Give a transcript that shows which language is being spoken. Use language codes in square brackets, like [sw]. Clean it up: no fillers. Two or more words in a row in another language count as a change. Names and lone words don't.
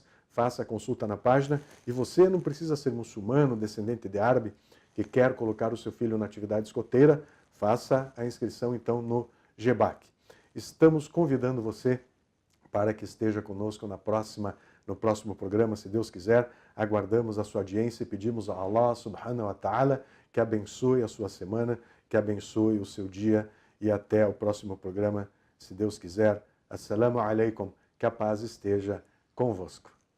[pt] Faça a consulta na página. E você não precisa ser muçulmano, descendente de árabe, que quer colocar o seu filho na atividade escoteira, faça a inscrição então no GEBAC. Estamos convidando você para que esteja conosco no próximo programa, se Deus quiser. Aguardamos a sua audiência e pedimos a [ar] الله سبحانه وتعالى [pt] que abençoe a sua semana, que abençoe o seu dia e até o próximo programa, se Deus quiser. [ar] السلام عليكم, [pt] que a paz esteja convosco.